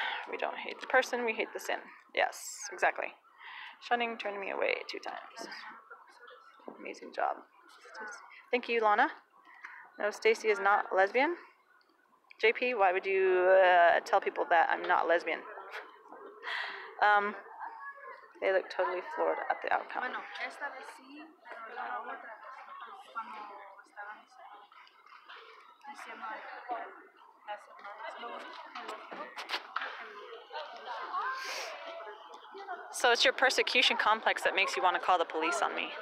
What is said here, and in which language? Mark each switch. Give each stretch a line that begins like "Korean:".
English: We don't hate the person, we hate the sin. Yes, exactly. Shunning turned me away 2 times. Amazing job. Thank you, Lana. No, Stacy is not lesbian. JP, why would you tell people that I'm not lesbian? They look totally floored at the outcome.
Spanish: Bueno, esta vez sí, pero la otra, cuando estaban diciendo las hermanas, no, el otro.
English: So it's your persecution complex that makes you want to call the police on me.